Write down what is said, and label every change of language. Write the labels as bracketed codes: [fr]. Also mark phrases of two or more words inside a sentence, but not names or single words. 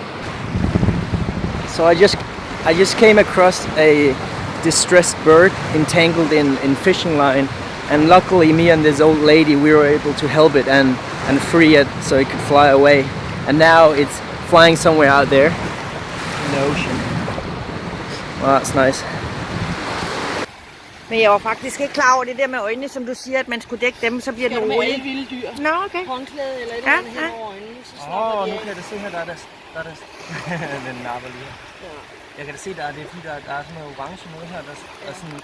[en] So I just came across a distressed bird entangled in fishing line, and luckily me and this old lady, we were able to help it and free it so it could fly away. And now it's flying somewhere out there in the ocean. Well, that's nice. [da] Men jeg var faktisk ikke klar over det der med øjnene, som du siger, at man skulle dække dem, så bliver den rolig. Med alle vilde dyr. Nå, okay. Håndklæde eller et eller andet hen over øjnene, så slapper de Nu af. kan jeg da se her, der er den napper lige her. Ja. Jeg kan da se, det er fordi, der er sådan noget orange noget her, der er sådan...